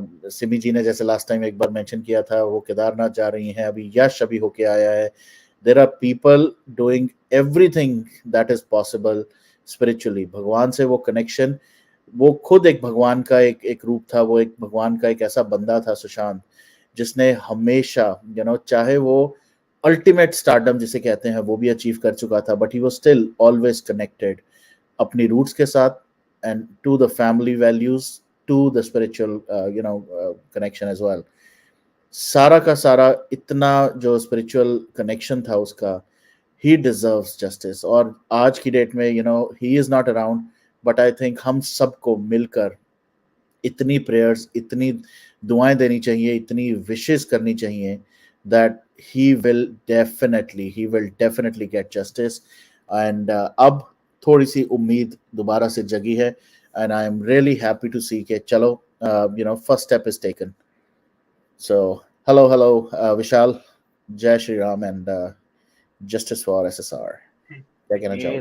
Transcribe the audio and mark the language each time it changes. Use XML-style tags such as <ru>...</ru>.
<hi>सिमी जी ने जैसे last time एक बार मेंशन किया था, वो केदारनाथ जा रही हैं. अभी यश अभी होके आया है,</hi> <en>there are people doing everything that is possible spiritually.</en> <hi>भगवान से वो connection, वो खुद एक भगवान का एक रूप था, वो एक भगवान का एक ऐसा बंदा था सुशांत, जिसने हमेशा चाहे वो अल्टीमेट स्टारडम जिसे कहते हैं वो भी अचीव कर चुका था,</hi> <en>but he was still always connected</en> <hi>अपनी रूट्स के साथ,</hi> <en>And to the family values, to the spiritual connection as well.</en> <hi>सारा का सारा इतना जो स्पिरिचुअल कनेक्शन था उसका,</hi> <en>He deserves justice.</en> <hi>और आज की डेट में</hi> <en>he is not around, but I think</en> <hi>हम सबको मिलकर इतनी प्रेयर्स, इतनी दुआएं देनी चाहिए, इतनी विशेस करनी चाहिए</hi> <en>that he will definitely get justice. And</en> <hi>अब थोड़ी सी उम्मीद दोबारा से जगी है,</hi> <en>and I am really happy to see</en> <hi>कि चलो</hi> <en>first step is taken. So hello Vishal, Jai Shri Ram, and justice for SSR.</en> <hi>क्या कहना चाहोगे?</hi>